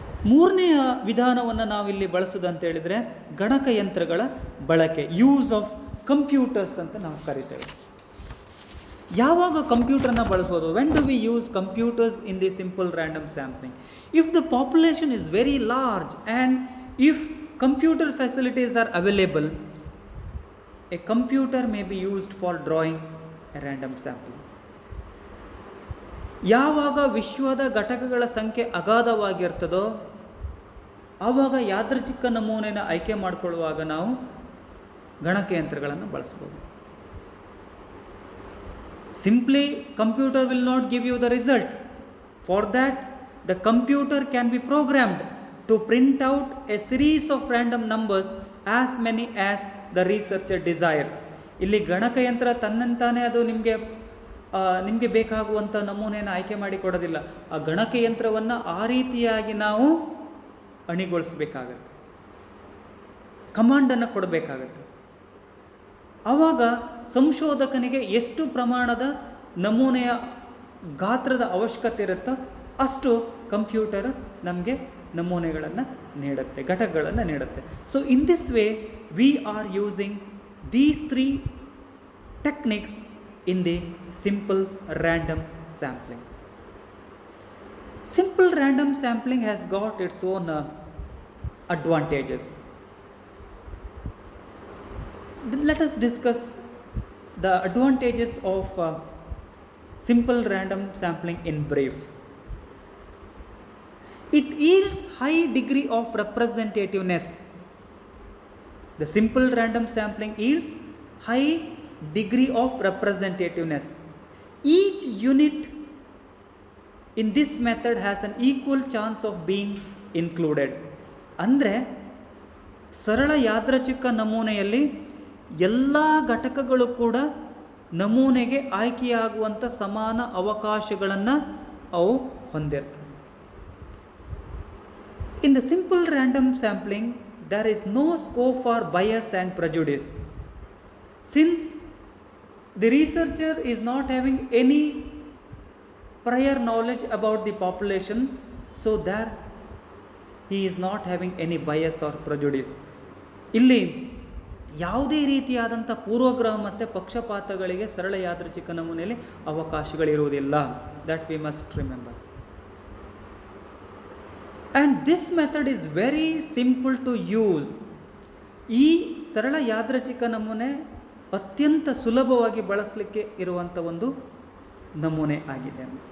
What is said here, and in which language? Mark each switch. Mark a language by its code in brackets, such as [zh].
[kn] ಮೂರನೆಯ ವಿಧಾನವನ್ನು ನಾವಿಲ್ಲಿ ಬಳಸೋದಂತ ಹೇಳಿದರೆ ಗಣಕಯಂತ್ರಗಳ ಬಳಕೆ, [en] use of computers [kn] ಅಂತ ನಾವು ಕರಿತೇವೆ. ಯಾವಾಗ ಕಂಪ್ಯೂಟರ್ನ ಬಳಸೋದು? [en] When do we use computers in the simple random sampling? If the population is very large and if computer facilities are available, a computer may be used for drawing a random sample. [kn] ಯಾವಾಗ ವಿಶ್ವದ ಘಟಕಗಳ ಸಂಖ್ಯೆ ಅಗಾಧವಾಗಿರ್ತದೋ ಆವಾಗ ಯಾದೃಚ್ಛಿಕ ನಮೂನೆನ ಆಯ್ಕೆ ಮಾಡಿಕೊಳ್ಳುವಾಗ ನಾವು ಗಣಕಯಂತ್ರಗಳನ್ನು ಬಳಸ್ಬೋದು. [en] Simply computer will not give you the result. For that the computer can be programmed to print out a series of random numbers as many as the researcher desires. [kn] ಇಲ್ಲಿ ಗಣಕಯಂತ್ರ ತನ್ನಂತಾನೆ ಅದು ನಿಮಗೆ ಬೇಕಾಗುವಂಥ ನಮೂನೆಯನ್ನು ಆಯ್ಕೆ ಮಾಡಿ ಕೊಡೋದಿಲ್ಲ. ಆ ಗಣಕಯಂತ್ರವನ್ನು ಆ ರೀತಿಯಾಗಿ ನಾವು ಅಣಿಗೊಳಿಸಬೇಕಾಗತ್ತೆ, ಕಮಾಂಡನ್ನು ಕೊಡಬೇಕಾಗತ್ತೆ. ಆವಾಗ ಸಂಶೋಧಕನಿಗೆ ಎಷ್ಟು ಪ್ರಮಾಣದ ನಮೂನೆಯ ಗಾತ್ರದ ಅವಶ್ಯಕತೆ ಇರುತ್ತೋ ಅಷ್ಟು ಕಂಪ್ಯೂಟರ್ ನಮಗೆ ನಮೂನೆಗಳನ್ನು ನೀಡುತ್ತೆ, ಘಟಕಗಳನ್ನು ನೀಡುತ್ತೆ. [en] So in this way we are using these 3 techniques in the simple random sampling. Simple random sampling has got its own advantages. Let us discuss the advantages of simple random sampling in brief. It yields high degree of representativeness. The simple random sampling yields high degree of representativeness. Each unit in this method has an equal chance of being included. [kn] ಅಂದರೆ ಸರಳ ಯಾದೃಚ್ಛಿಕ ನಮೂನೆಯಲ್ಲಿ ಎಲ್ಲ ಘಟಕಗಳು ಕೂಡ ನಮೂನೆಗೆ ಆಯ್ಕೆಯಾಗುವಂಥ ಸಮಾನ ಅವಕಾಶಗಳನ್ನು ಅವು ಹೊಂದಿರ್ತವೆ. [en] In the simple random sampling there is no scope for bias and prejudice. Since the researcher is not having any prior knowledge about the population, so there he is not having any bias or prejudice. [kn] ಇಲ್ಲಿ ಯಾವುದೇ ರೀತಿಯಾದಂಥ ಪೂರ್ವಗ್ರಹ ಮತ್ತು ಪಕ್ಷಪಾತಗಳಿಗೆ ಸರಳ ಯಾದೃಚ್ಛಿಕ ನಮೂನೆಯಲ್ಲಿ ಅವಕಾಶಗಳಿರುವುದಿಲ್ಲ. [en] That we must remember. And this method is very simple to use. [kn] ಈ ಸರಳ ಯಾದೃಚ್ಛಿಕ ನಮೂನೆ ಅತ್ಯಂತ ಸುಲಭವಾಗಿ ಬಳಸಲಿಕ್ಕೆ ಇರುವಂಥ ಒಂದು ನಮೂನೆ ಆಗಿದೆ.